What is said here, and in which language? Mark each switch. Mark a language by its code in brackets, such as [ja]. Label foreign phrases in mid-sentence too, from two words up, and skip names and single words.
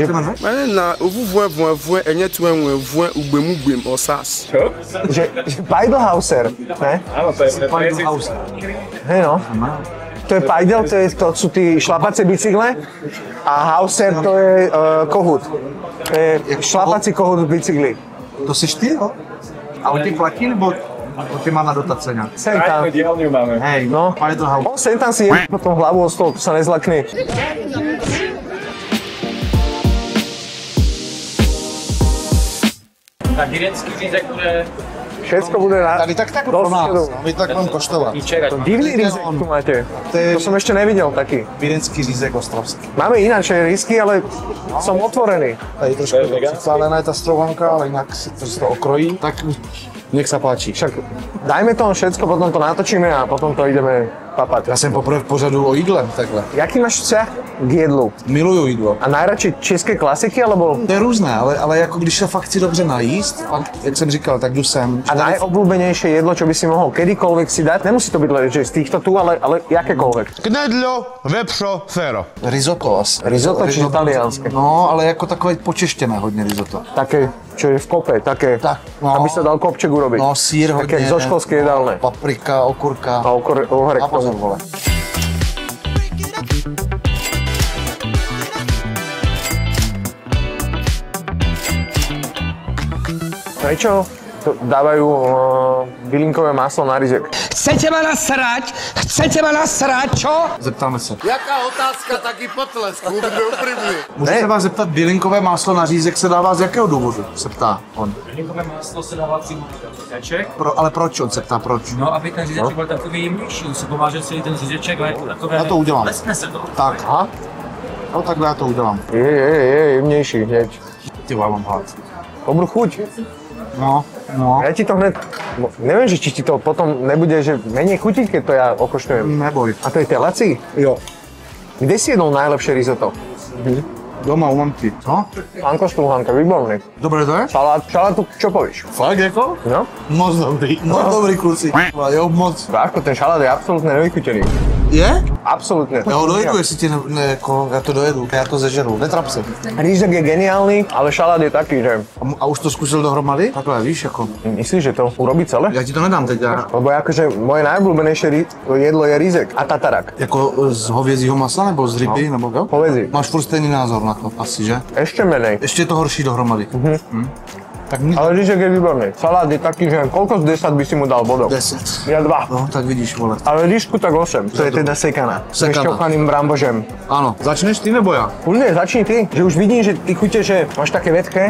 [cs] Na voin, enye tu voin, ugbem, osas. že Pajdelhauser, ne? [sk] Áno, to je House. Hej, no. To je pajdel, to sú tí šlapacie bicykle a Hauser to je kohút. To je šlapací kohút v bicykli. [cs] To jsi ty, jo? A on ti platí, nebo ty má na dotace nějak? Sem tam. [sk] dielňu máme. Hej, No. Pajdelhouse. On sem tam si je potom hlavu o stôl, to sa nezlakne. [cs] Tak virenský řízek bude [sk] Všetko bude na... [cs] Tady tak pro nás, my tak budeme koštovat. Divný rizek tu máte. To je [sk] To som ešte nevidel taký. [cs] vídeňský řízek ostravský. [sk] Máme ináč risky, ale som otvorený. [cs] Tady trošku přicálená je ta strouhanka, ale jinak si to okrojí. [sk] Tak nech sa páči. Však dajme to všetko, potom to natočíme a potom to ideme papať. [cs] Já jsem poprvé v pořadu o jídle, takhle. [sk] Jaký máš vzťah k jedlu? [cs] Miluju jídlo. [sk] A najradšej české klasiky, alebo... [cs] To je různé, ale jako když se fakt chci dobře najíst, fakt, jak jsem říkal, tak jdu sem. [sk] A najobľúbenejšie jedlo, čo by si mohol kedykoľvek si dať? Nemusí to byť len, že z týchto tu, ale jakékoľvek. [cs] Knedlo, vepřo, féro. Risotto asi. [sk] Risotto či italiánske? [cs] No, ale jako takové počeštěné hodně risotto. [sk] Také, čo je v kope, také, Tak, no. aby sa dal kopček urobiť. [cs] No, sír hodně. [sk] Také zo školské jedálne. [cs] Paprika, okurka. A ohorek A k tomu. pozor, vole. [sk] Prečo to dávajú bylinkové maslo na ryžek? Chcete ma nasrať? Chcete ma nasrať, čo? [cs] Zeptáme se. Jaká otázka, taky potlesk, bude upřímný. Můžu se vás zeptat, bylinkové máslo na řízek se dává z jakého důvodu? Se ptá on. Bylinkové máslo se dává přímo na řízeček. Ale proč? On se ptá proč. No, aby ten řízeček byl takový jemnější, on se pomáže celý ten řízeček, ale je to takové... Já to udělám. Leskne se to. Tak. Aha. No takhle já to udělám. [sk] Je jemnejší hneď. [cs] Ty vole, mám hlad. [sk] Dobrú chuť. No. Ja ti to hned, neviem, že či ti to potom nebude, že menej chutiť, keď to ja okoštujem. Neboj. A to je telací? [cs] Jo. [sk] Kde si jedol najlepšie risotto? Doma u mamky. Co? Pánko Stúhanka, výborný. Dobré to je? Šalátu, čo povieš? [cs] Fakt jako? No? Moc dobrý. Moc dobrý kluci. Jo, moc. [sk] Bráško, ten šalát je absolútne nevychutený. Je? Absolútne. [cs] Já ho dojedu, jestli ti jako, já to dojedu. Já to zežeru. Netrap se. [sk] Rýžek je geniálny, ale šalát je taký, že... [cs] A už to zkusil dohromady? Takhle, víš, jako. [sk] Myslíš, že to urobí celé? [cs] Já ti to nedám teď. [sk] Lebo akože moje najobľúbenejšie jedlo je rýzek a tatarak. [cs] Jako z hovězího masa nebo z ryby, nebo jo? [sk] Povedzi. [cs] Máš furt stejný názor na to, asi, že? [sk] Ešte menej. [cs] Ještě je to horší dohromady. Tak mi [sk] Ale rýžek je výborný. Salát je taký, že koľko z 10 by si mu dal bodov? 10. Ja 2. [cs] No, tak vidíš, vole. Ale rýžku tak 8. To je teda sekaná. Sekaná. S šťouchaným brambožem. Ano, začneš ty nebo já? [sk] Kľudne, začni ty. Že už vidím, že ty chute, že máš také vedké.